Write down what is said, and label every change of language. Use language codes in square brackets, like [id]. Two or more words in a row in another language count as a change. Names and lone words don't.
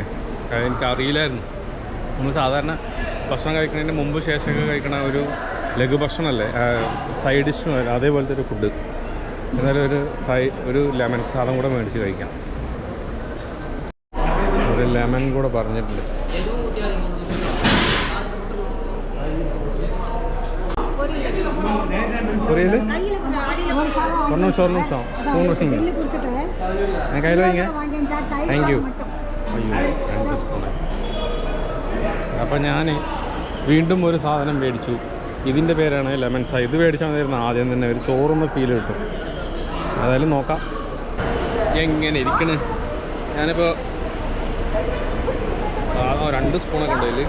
[ml] എനിക്കറിയില്ലായിരുന്നു. നമ്മൾ സാധാരണ ഭക്ഷണം കഴിക്കുന്നതിന് മുമ്പ് ശേഷമൊക്കെ കഴിക്കണ ഒരു ലഘുഭക്ഷണമല്ലേ, സൈഡ് ഡിഷും അതേപോലത്തെ ഒരു ഫുഡ്. എന്നാലും ഒരു ലെമൺ സാദം കൂടെ മേടിച്ച് കഴിക്കാം. ഒരു ലെമൺ കൂടെ പറഞ്ഞിട്ടുണ്ട്. [ta] புரியல ஒரு நிமிஷம் ஸ்பூன் வைங்க என் கையில் வைங்க. [ml] താങ്ക്യൂ. അയ്യോ, 2 സ്പൂണ്. അപ്പം ഞാൻ വീണ്ടും ഒരു സാധനം മേടിച്ചു. ഇതിൻ്റെ പേരാണ് ലെമൺ സാദം. ഇത് മേടിച്ചാൽ മതിയായിരുന്നു ആദ്യം തന്നെ. ഒരു ചോറുന്ന ഫീൽ കിട്ടും. ഏതായാലും നോക്കാം എങ്ങനെ ഇരിക്കണ്. ഞാനിപ്പോൾ സാധനം 2 സ്പൂണൊക്കെ ഉണ്ട് ഇതിൽ.